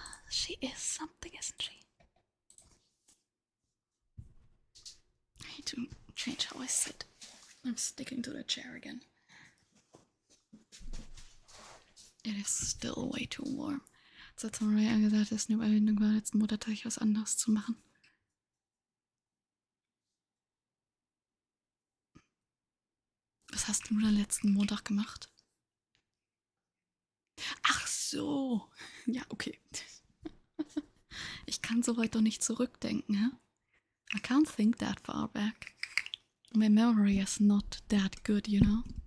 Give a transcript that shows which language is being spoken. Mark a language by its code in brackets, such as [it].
[en] She is something, isn't she? I need to change how I sit. I'm sticking to the chair again. It is still way too warm. [de] Jetzt hat Maria gesagt, dass es eine Überwindung war, letzten Muttertag was anderes zu machen. Was hast du da letzten Montag gemacht? Ach so. Ja, okay. Ich kann so weit doch nicht zurückdenken, hä? [en] I can't think that far back. My memory is not that good, you know?